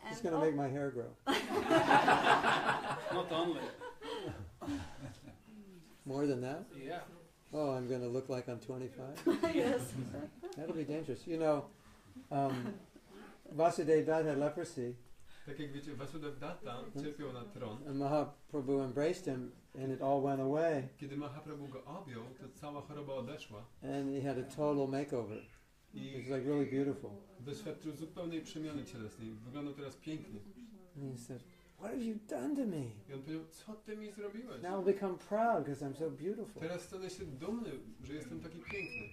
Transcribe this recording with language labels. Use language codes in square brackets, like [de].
[en] It's going to make my hair grow. Not only. More than that? Yeah. Oh, I'm going to look like I'm 25? Yes. That'll be dangerous. You know, Vasudev Dutt had leprosy, [pl] Tak jak wiecie, Vasudev Datta cierpiał na tron. [en] and Mahaprabhu embraced him, and it all went away, [pl] Kiedy Mahaprabhu go objął, to cała choroba odeszła [en] and he had a total makeover. It [pl] i [en] was like really beautiful. [pl] doświadczył zupełnej przemiany cielesnej. Wyglądał teraz pięknie. [en] And he said, "What have you done to me? [pl] I on powiedział, co ty mi zrobiłeś? [en] Now I'll become proud because I'm so beautiful." [pl] Teraz stanę się dumny, że jestem taki piękny.